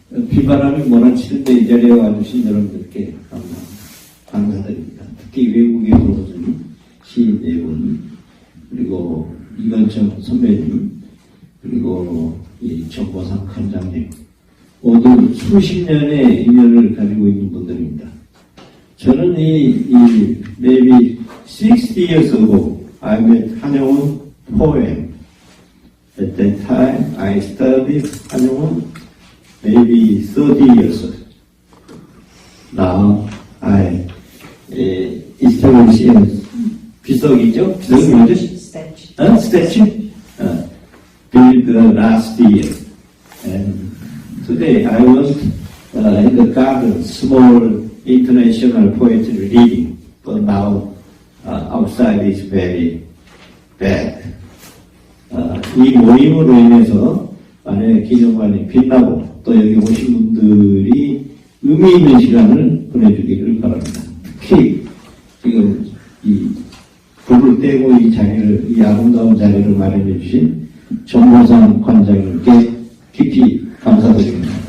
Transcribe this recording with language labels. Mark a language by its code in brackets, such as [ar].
[ko] 비바람이 몰아치는데 이 자리에 와주신 여러분들께 감사드립니다. 특히 외국에서 오신 시인 네 분, 그리고 이건청 선배님, 그리고 이 정보상 관장님, 모두 수십 년의 인연을 가지고 있는 분들입니다. 저는 [en] maybe 60 years ago, I met 한영훈 poem. At that time, I studied 한영훈 maybe 30 years ago. Now, I established 비석이죠? [ko] 비석이 뭐죠? [en] Statue. Built last year. And today I was in the garden, small international poetry reading, but now outside is very bad. [ko] 이 모임으로 인해서 만약에 기념관이 빛나고 또 여기 오신 분들이 의미 있는 시간을 보내주기를 바랍니다. 특히 지금 이 불을 떼고 이 아름다운 자리를 마련해 주신 정보상 관장님께 깊이 감사드립니다.